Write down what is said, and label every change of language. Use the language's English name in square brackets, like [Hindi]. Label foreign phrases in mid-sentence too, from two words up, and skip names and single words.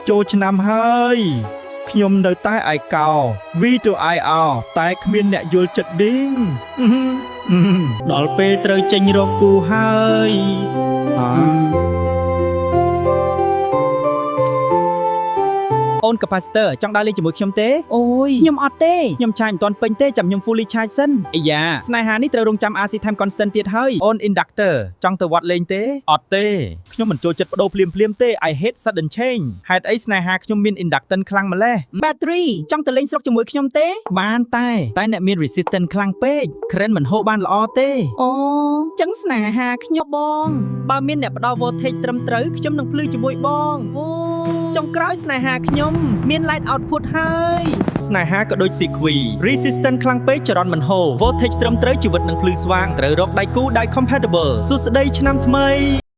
[Khmer] ចូលឆ្នាំហើយខ្ញុំនៅតែឯកោ V to IR តែគ្មានអ្នកយល់ចិត្តឌីងដល់ពេលត្រូវចេញរកគូហើយអូន capacitor ចង់ដើរលេងជាមួយខ្ញុំទេអូយខ្ញុំអត់ ទេខ្ញុំឆាយមិនទាន់ពេញទេចាំខ្ញុំ [English] fully charge [Khmer] សិនអាយ៉ាស្នេហានេះត្រូវរងចាំ [English] RC time constant [Khmer] ទៀតហើយអូន inductor ចង់ទៅវត្តលេង ទេអត់ទេខ្ញុំមិនចូលចិត្តបដូរភ្លាមទេ [English] I hate sudden change [Khmer] ហេតុអីស្នេហាខ្ញុំមាន inductance ខ្លាំងម្ល៉េះ battery ចង់ទៅលេងស្រុកជាមួយខ្ញុំទេបានតែអ្នកមាន resistance ខ្លាំងពេក current មិនហូរបានល្អទេអូចឹងស្នេហាខ្ញុំបងបើមានអ្នកផ្ដល់ voltage ត្រឹមត្រូវខ្ញុំនឹងភ្លឺជាមួយបងអូចុងក្រោយស្នេហាខ្ញុំមាន [English] light output [Khmer] ហើយស្នេហាក៏ដូច Sequoia resistant ខ្លាំងពេកចរន្តមិនហូរ voltage ត្រឹមត្រូវជីវិតនឹងភ្លឺស្វាងត្រូវរកដៃគូដែល compatible សួស្តីឆ្នាំថ្មី